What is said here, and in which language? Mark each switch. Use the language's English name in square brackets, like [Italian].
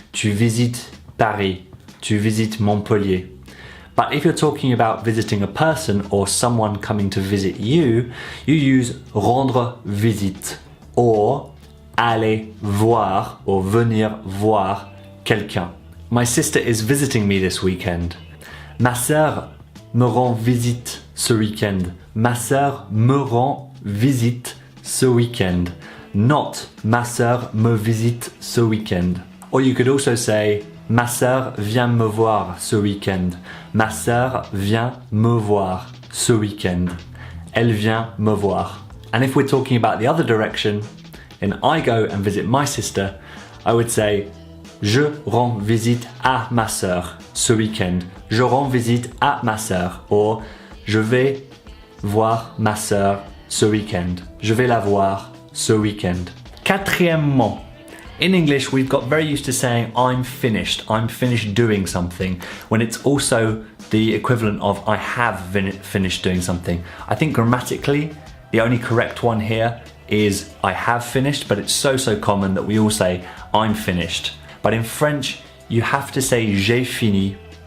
[French] Tu visites Paris. Tu visites Montpellier. [English] But if you're talking about visiting a person or someone coming to visit you, you use rendre visite or aller voir or venir voir quelqu'un. My sister is visiting me this weekend. [French] Ma sœur me rend visite ce week-end. Ma sœur me rend visite ce week-end. Not ma sœur me visite ce week-end. Or you could also say ma sœur vient me voir ce week-end. Ma sœur vient me voir ce week-end. [English] Elle vient me voir. And if we're talking about the other direction, and I go and visit my sister, I would say je rends visite à ma sœur ce week-end. [French] Je rends visite à ma sœur. Or je vais voir ma sœur ce week-end. Je vais la voir ce week-end. [English] Quatrièmement, in English, we've got very used to saying I'm finished doing something, when it's also the equivalent of I have finished doing something. I think grammatically, the only correct one here is I have finished, but it's so common that we all say I'm finished. But in French, you have to say j'ai fini